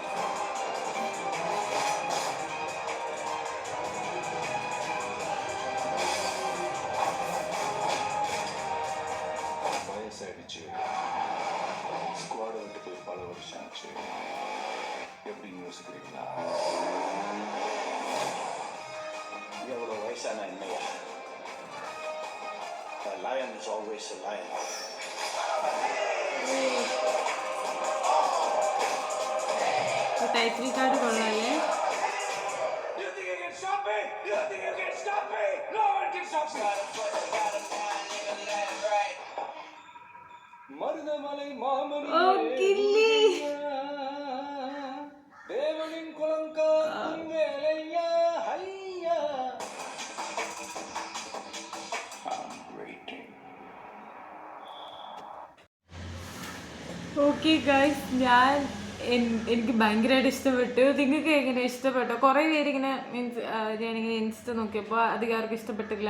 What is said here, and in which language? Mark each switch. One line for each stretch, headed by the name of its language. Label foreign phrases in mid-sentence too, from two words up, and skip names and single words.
Tamil: வயசாயிடுச்சு, ஸ்குவாடை விட்டு போய் பல வருஷம் ஆச்சு. எப்படின்னு யோசிக்கிறீங்களா? எவ்வளோ வயசான என்னையா?
English: A lion is always a lion. title card
Malayalam: കൊള്ളാല്ലേ?
English: You think you can stop me? You think you can stop me? No one can stop me.
Tamil: மருதமலை மாமணி
Malayalam: ഓ കില്ലി.
Tamil: தேவனின் குலங்காக்கும் வேலையா ஹையா.
English: okay guys,
Malayalam: എനിക്ക് ഭയങ്കരമായിട്ട് ഇഷ്ടപ്പെട്ടു. നിങ്ങൾക്ക് എങ്ങനെ ഇഷ്ടപ്പെട്ടോ? കുറേ പേരിങ്ങനെ മീൻസ് ഞാനിങ്ങനെ ഇൻസ്റ്റ നോക്കിയപ്പോൾ അധികം ആർക്കും ഇഷ്ടപ്പെട്ടില്ല.